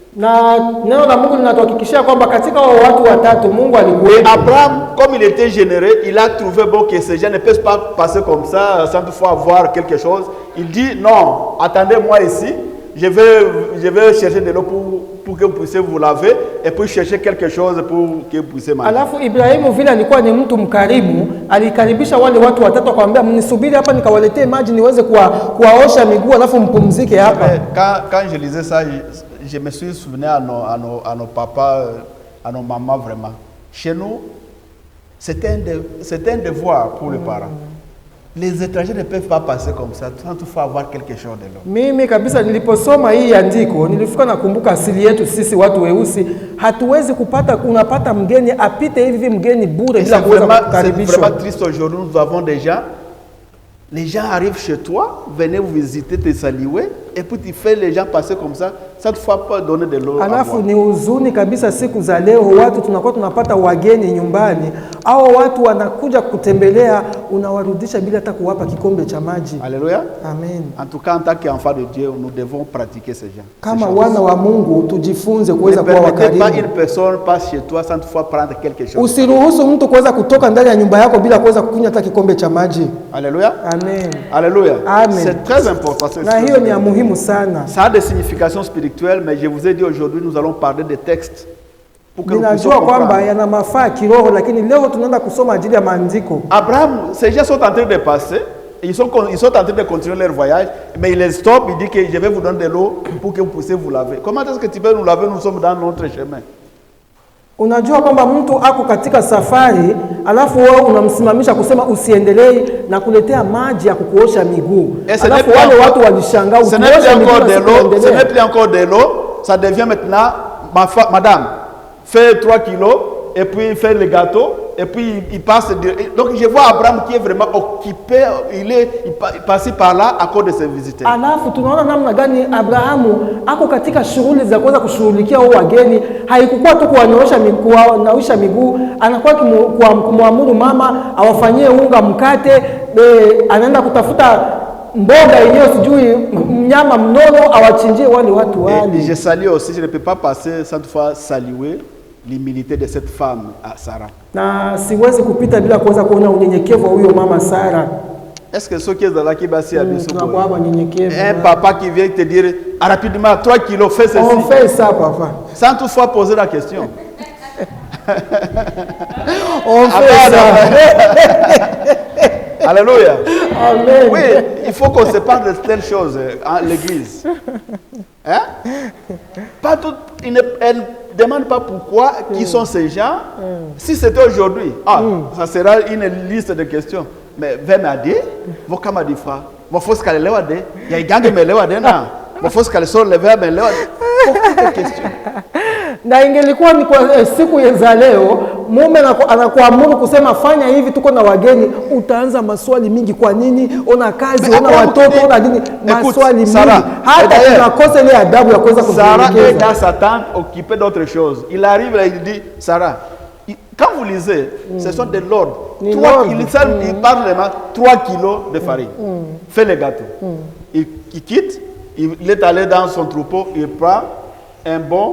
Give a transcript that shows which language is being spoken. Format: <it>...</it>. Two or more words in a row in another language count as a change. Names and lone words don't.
<fr>Abraham, comme il était généreux, il a trouvé bon que ces gens ne peuvent pas passer comme ça sans toutefois avoir quelque chose. Il dit non, attendez-moi ici, je vais chercher de l'eau pour que vous puissiez vous laver et puis chercher quelque chose pour que vous puissiez manger.</fr> <sw>Alafu Ibrahimu vile alikuwa ni mtu mkarimu, alikaribisha wale watu watatu akamwambia mnisubiri hapa nikawaletee maji niweze kuwaosha miguu alafu mpumzike hapa.</sw> <fr>Quand je lisais ça, je me suis souvenu à nos papas, à nos mamans vraiment. Chez nous, c'est un devoir pour les parents. Les étrangers ne peuvent pas passer comme ça sans toutefois avoir quelque chose de l'autre.</fr> <sw>Mimi kabisa niliposoma hii andiko nilifika nakumbuka asili yetu sisi watu weusi hatuwezi unapata mgeni apite hivi mgeni bure bila kuweza kukaribishwa.</sw> <fr>C'est vraiment triste aujourd'hui, nous avons des gens, les gens arrivent chez toi, venez vous visiter, te saluer et puis tu fais les gens passer comme ça cette fois pas donner de l'eau à</fr> <sw>Alafu</sw> <fr>boire.</fr> <sw>ni huzuni kabisa siku za leo, watu tunakuwa tunapata wageni nyumbani, au watu wanakuja kutembelea, unawarudisha bila hata kuwapa kikombe cha maji.</sw> <fr>Alléluia. Amen. En tout cas, en tant qu'enfants de Dieu, nous devons pratiquer ces gens.</fr> <sw>Kama wana wa Mungu tujifunze</sw> <fr>Ne</fr> <sw>kuweza kuwa</sw> <fr>permettez pas</fr> <sw>wakarimu.</sw> <fr>une personne passe chez toi sans toutefois prendre quelque chose.</fr> <sw>Usiruhusu mtu kuweza kutoka ndani ya nyumba yako bila kuweza kukunywa hata kikombe cha maji.</sw> <fr>Alléluia. Amen. Alléluia. Amen. C'est très important.</fr> <sw>Na hiyo ni ya muhimu sana.</sw> <fr>Ça a des significations spirituelles, mais je vous ai dit aujourd'hui, nous allons parler des textes pour que nous puissions</fr> <sw>Ninajua kwamba</sw> <fr>comprendre.</fr> <sw>yana mafaa kiroho, lakini leo tunaenda kusoma ajili ya maandiko.</sw> <fr>Abraham, ces gens sont en train de passer, ils sont en train de continuer leur voyage, mais il les stoppe, il dit que je vais vous donner de l'eau pour que vous puissiez vous laver. Comment est-ce que tu peux nous laver? Nous sommes dans notre chemin.</fr> <sw>Unajua kwamba mtu ako katika safari, alafu wewe unamsimamisha kusema usiendelee na kuletea maji ya kukuosha miguu. Alafu wale watu walishangaa,</sw> <fr>ce n'est plus encore de l'eau, ça devient maintenant, madame, fais 3 kilos, et puis fait le gâteau, et puis il passe. Donc je vois Abraham qui est vraiment occupé, il passe par là à cause de ses visiteurs.</fr> <sw>Alafu tunaona namna gani Abrahamu ako katika shughuli za kuweza kushughulikia wao wageni. Haikukuwa tu kuwanawisha miguu, anakuwa kumwamuru mama awafanyie unga mkate, anaenda kutafuta mboga yenyewe sijui mnyama mnono awachinjie wale watu wale.</sw> <fr>Et je salue aussi, je ne peux pas passer sans toutefois saluer l'humilité de cette femme, Sarah.</fr> <sw>Na siwezi kupita bila kuweza kuona unyenyekevu wa huyo mama Sara.</sw> <fr>Est-ce que ceux qui sont là qui basent à Un papa qui vient te dire rapidement 3 kilos, fais ceci. On fait ça, papa. Sans toutefois poser la question. On fait ça. Alléluia. Amen. Oui, il faut qu'on se parle de telles choses à l'église. Hein? Pas tout, elle ne demande pas pourquoi, qui sont ces gens. Si c'était aujourd'hui, ça sera une liste de questions. Mais Vemadi, vous comme dit frère, vous faut ce qu'elle lève, il y a une gang de me lève dedans. Vous faut ce qu'elle sort le verbe, elle lève. Beaucoup de questions.</fr> <sw>Na ingelikuwa ni kwa siku za leo, mume anakuamuru kusema fanya hivi, tuko na wageni, utaanza maswali mingi. Kwa nini? Ona kazi, ona watoto, ona nini, maswali mingi. Hata tunakosa ile adabu ya kuweza</sw> <fr>Sarah est dans sa tente occupée d'autre chose. Il arrive là, il dit Sarah, quand vous lisez, ce sont de l'ordre. Il parle de 3 kilos de farine. Fait le gâteau. Il quitte, il est allé dans son troupeau, il prend un bon.</fr>